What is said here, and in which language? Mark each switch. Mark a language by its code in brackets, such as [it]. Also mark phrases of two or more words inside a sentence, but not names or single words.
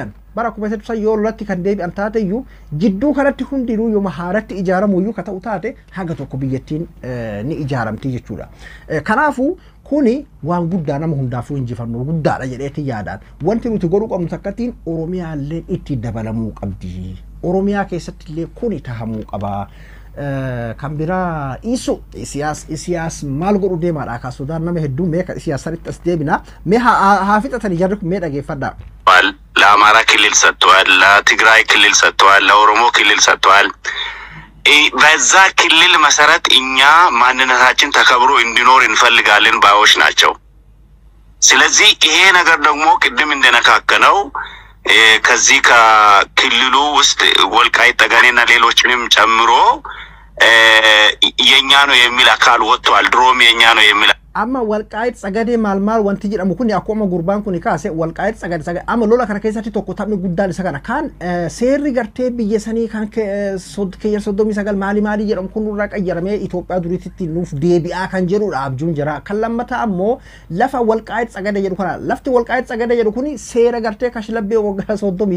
[om] bayan bara akkuma isa yoo lolatti kan deebi'an taate iyyuu jidduu kanatti hundinuu yoo haaratti ijaaramu iyyuu ka ta'u taate haga tokko biyyattiin ni ijaaramti jechuudha kanaafuu kuni waan guddaa nama hundaafuu injifannoo guddaadha jedheeti yaadaan wanti nuti godhuu qabnu takkattiin Oromiyaallee itti dabalamuu qabdi Oromiyaa keessatti illee kuni tahamuu qaba kan biraa isu siyaas maal godhu deemaadha ka Sudaan nama hedduu mee ka siyaasatti as deebina mee haa fixatanii jarri kun mee dhageeffadhaa [am] ለአማራ ክልል ሰጥቷል ለትግራይ ክልል ሰጥቷል ለኦሮሞ ክልል ሰጥቷል በዛ ክልል መሰረት እኛ ማንነታችን ተከብሮ እንዲኖር እንፈልጋለን ባዮች ናቸው ስለዚህ ይሄ ነገር ደግሞ ቅድም እንደነካከነው ከዚህ ከክልሉ ውስጥ ወልቃይት ጠገዴና ሌሎችንም ጨምሮ የኛ ነው የሚል አካል ወጥቷል ድሮም የኛ ነው የሚል [om] amma walqaayit sagade maal wanti jedhamu kun akkuma gurbaan kun kaase walqaayit sagade amma lola kana keessatti tokko taphni guddaan isa kana kan seerri gartee biyya sanii kan keeyyan 39 maali jedhamu kun irraa qayyaramee Itoophiyaa duriitti nuuf deebi'aa kan jedhudha abjuun jira kan lammata ammoo lafa walqaayit sagade jedhu kana lafti walqaayit sagade jedhu kun seera gartee kashlabbee waggaa 30